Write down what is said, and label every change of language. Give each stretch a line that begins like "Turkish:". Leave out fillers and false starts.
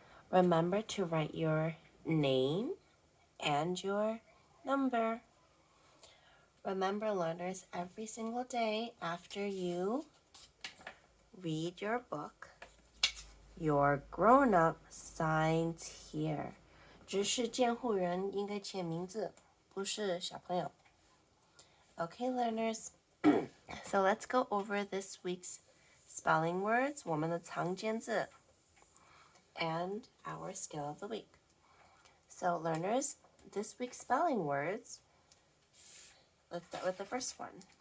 English: Remember to write your name and your number. Remember learners, every single day after you read your book, your grown-up signs here.
Chinese: 只是监护人应该签名字，不是小朋友。
English: Okay, learners, so let's go over this week's spelling words,
Chinese: 我们的常见字
English: and our skill of the week. So learners, this week's spelling words, let's start with the first one.